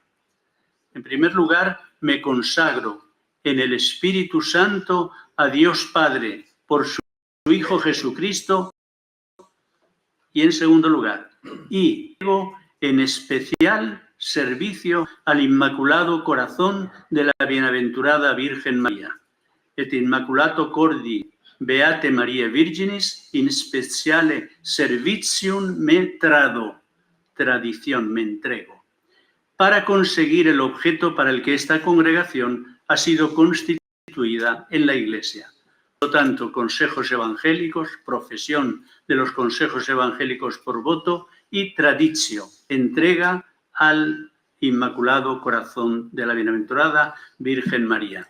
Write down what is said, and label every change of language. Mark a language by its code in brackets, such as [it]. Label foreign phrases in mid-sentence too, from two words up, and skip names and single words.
[es] En primer lugar, me consagro en el Espíritu Santo a Dios Padre por su Hijo Jesucristo, y en segundo lugar, y en especial servicio al Inmaculado Corazón de la Bienaventurada Virgen María. [la] Et Immaculato Cordi Beate Mariae Virginis in speciale servitium me trado, [es] tradición, me entrego. para conseguir el objeto para el que esta congregación ha sido constituida en la Iglesia. Por lo tanto, consejos evangélicos, profesión de los consejos evangélicos por voto y traditio, entrega al Inmaculado Corazón de la Bienaventurada Virgen María.